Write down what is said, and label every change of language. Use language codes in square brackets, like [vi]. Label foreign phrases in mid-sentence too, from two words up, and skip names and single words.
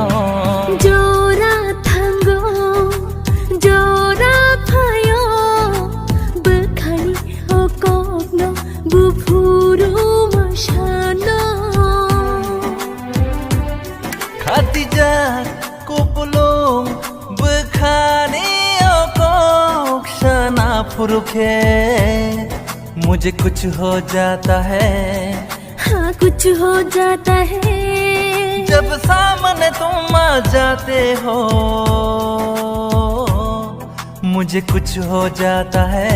[trp] Jora thango, jora fayo, bukhani okopno bufuru masano. Khatija kopulong bukhani [hi] फुरुखे मुझे कुछ हो जाता है। हाँ कुछ हो जाता है जब सामने तुम आ जाते हो। मुझे कुछ हो जाता है।